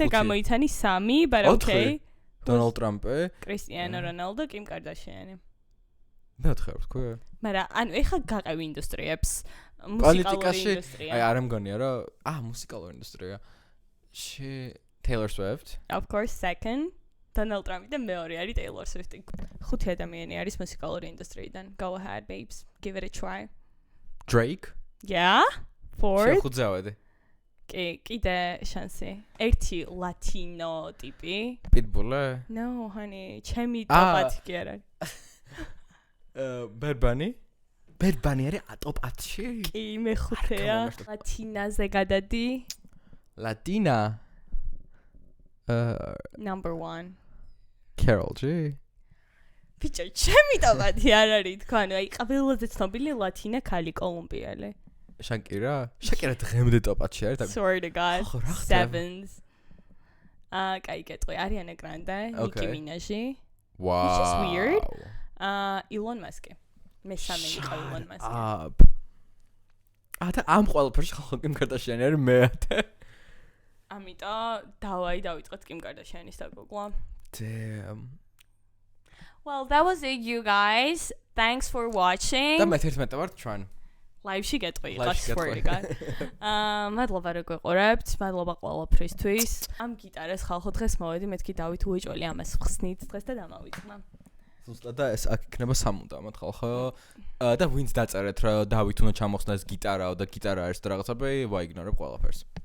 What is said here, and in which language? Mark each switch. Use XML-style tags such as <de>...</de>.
<ka>და გამოიცანი 3,</ka> <en>but okay.</en> <ka>Donald Trump-ი. Cristiano Ronaldo, Kim Kardashian. მე 4 ვთქვი. მაგრამ ანუ ეხლა გაყევი ინდუსტრიებს. პოლიტიკაში ინდუსტრია. აი არ მგონია რომ მუსიკალური ინდუსტრია. Taylor Swift.</ka> <en>Of course, second.</en> <ka>Donald Trump და მეორე არის Taylor Swift. 5 ადამიანი არის მუსიკალური ინდუსტრიიდან.</ka> <en>Go ahead, babes. Give it a try. Drake. Yeah? Fourth.</en> <ka>შეხუძე ავედი. კი, კიდე შანსი. ერთი ლათინო ტიპი. Pitbull.</ka> <en>No, honey,</en> <ka>ჩემი ტოპ-10 კი არა. Bad Bunny. Bad Bunny არის top 10-ში? კი, მეხუთეა. ლათინაზე გადადი. Latina.</ka> <en>Number 1. Carol G.</en> <ka>ბიჭო, ჩემი ტოპ-10 არ არის თქო, ანუ აი ყველაზე ცნობილი ლათინა ქალი კოლუმბიელი. Shakira დღემდე top 10-ში არის და</ka> <en>Swear to God.</en> <ka>ხო, რა ხდება? 7s. კაი კეთყვი, Ariana Grande, Nicki</ka> <en>Okay. Minaj. Wow. Which is weird. Elon Musk.</en> <ka>მესამე იყო Elon Musk. და ამ ყველაფერში ხო Kim Kardashian არის მე-10. ამიტომ დავიწყოთ Kim Kardashian-ის დაგუგლა.</ka> <en>Damn. Well, that was it, you guys. Thanks for watching.</en> <ka>და მე 11 ვარ Tran. Live-ში გეტყვი, Live-ში</ka> <en>swear to</en> <ka>გეტყვი.</ka> <en>God.</en> <ka>მადლობა რომ გვეყურებთ, მადლობა ყველაფრისთვის. ამ გიტარას ხალხო დღეს მოვედი, მეთქი დავით უეჭველი ამას ხსნით დღეს და დამავიწყნა. ზუსტად და ეს აქ იქნება სამუდამოდ ხალხო. და ვინც დაწერეთ რომ დავით უნდა ჩამოხსნა ეს გიტარაო და გიტარა არის და რაღაცები, ვაიგნორებ ყველაფერს.</ka>